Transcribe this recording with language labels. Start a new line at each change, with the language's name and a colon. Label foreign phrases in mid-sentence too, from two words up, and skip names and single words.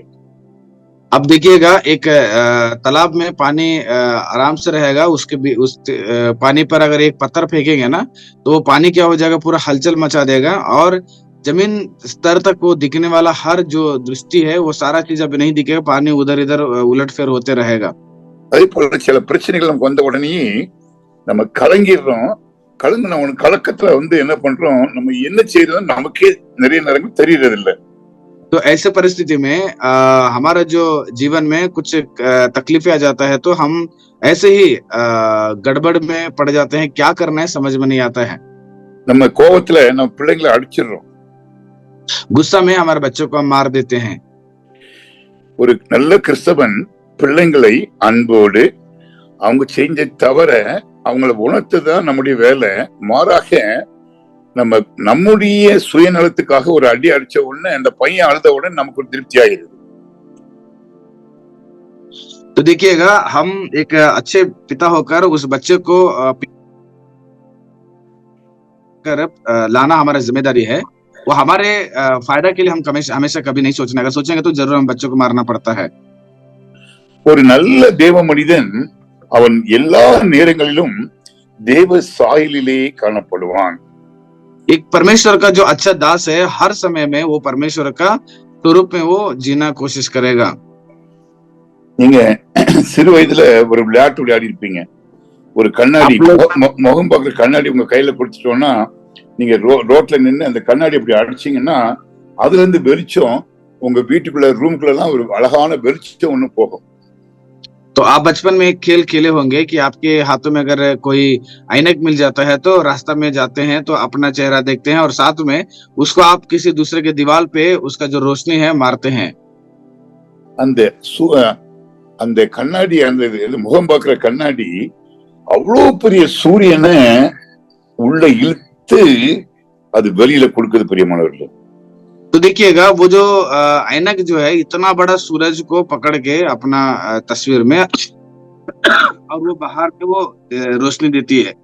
Hindi: अब देखिएगा, एक तालाब में पानी आराम से रहेगा, उस पानी पर अगर एक पत्थर फेंकेंगे ना, तो वो पानी क्या हो जाएगा, पूरा हलचल मचा देगा और जमीन स्तर तक वो दिखने वाला हर जो दृष्टि है वो सारा चीज अब नहीं दिखेगा, पानी उधर इधर उलट फेर होते रहेगा।
Tamil: அதே போல சில பிரச்சனைகள் நமக்கு வந்த உடனே நம்ம கலங்கிடுறோம். கலங்கின கலக்கத்துல என்ன பண்றோம், நம்ம என்ன செய்யறோம் நமக்கே நிறைய நேரங்கள் தெரியறது இல்லை.
Hindi: तो ऐसे परिस्थिति में हमारा जो जीवन में कुछ तकलीफें आ जाता है, तो हम ऐसे ही गड़बड़ में पड़ जाते हैं, क्या करना है समझ में नहीं आता है।
Tamil: நம்ம கோபத்துல நம்ம பிள்ளைங்களை அடிச்சிடுறோம்.
Hindi: गुस्सा में हमारे बच्चों को हम मार देते हैं।
Tamil: ஒரு நல்ல கிறிஸ்தவன் பிள்ளைங்களை அன்போடு அவங்க செஞ்ச தவற அவங்கள உணர்த்துதான் நம்முடைய வேலை. மாறாக நம்முடைய சுயநலத்துக்காக ஒரு அடி அடிச்ச உடனே அந்த பையன் அழுத உடனே நமக்கு ஒரு திருப்தி ஆகிடுது.
Hindi: तो देखिएगा, हम एक अच्छे पिता होकर उस बच्चे को लाना हमारा जिम्मेदारी है। वो हमारे फायदा के लिए हम हमेशा कभी नहीं सोचना, अगर सोचेंगे तो जरूर हम बच्चों को मारना पड़ता है।
Tamil: ஒரு நல்ல தேவ மனிதன் அவன் எல்லா நேரங்களிலும் தேவ சாயலிலே காணப்படுவான்.
Hindi: एक परमेश्वर का जो अच्छा दास है, हर समय में वो परमेश्वर का स्वरूप में वो जीना कोशिश करेगा।
Tamil: நீங்க சிறு வயதுல ஒரு விளையாட்டு விளையாடி இருப்பீங்க. ஒரு கண்ணாடி
Hindi: आप लोग
Tamil: முகம் பார்க்குற கண்ணாடி உங்க கையில கொடுத்துட்டோம்னா நீங்க ரோட்ல நின்று அந்த கண்ணாடி அப்படி அடிச்சீங்கன்னா அதுல இருந்து வெளிச்சம் உங்க வீட்டுக்குள்ள ரூம்குள்ள எல்லாம் ஒரு அழகான வெளிச்சம் ஒண்ணு போகும்.
Hindi: तो आप बचपन में एक खेल खेले होंगे कि आपके हाथों में अगर कोई ऐनक मिल जाता है तो रास्ता में जाते हैं तो अपना चेहरा देखते हैं और साथ में उसको आप किसी दूसरे के दीवार पे उसका जो रोशनी है मारते हैं।
Tamil: அந்த அந்த கண்ணாடி அந்த முகம் பார்க்குற கண்ணாடி அவ்வளவு பெரிய சூரியனை உள்ள இழுத்து அது வெளியில கொடுக்குது பிரியமானவர்களே.
Hindi: तो देखिएगा वो जो ऐनक जो है इतना बड़ा सूरज को पकड़ के अपना तस्वीर में और वो बाहर पे वो रोशनी देती है।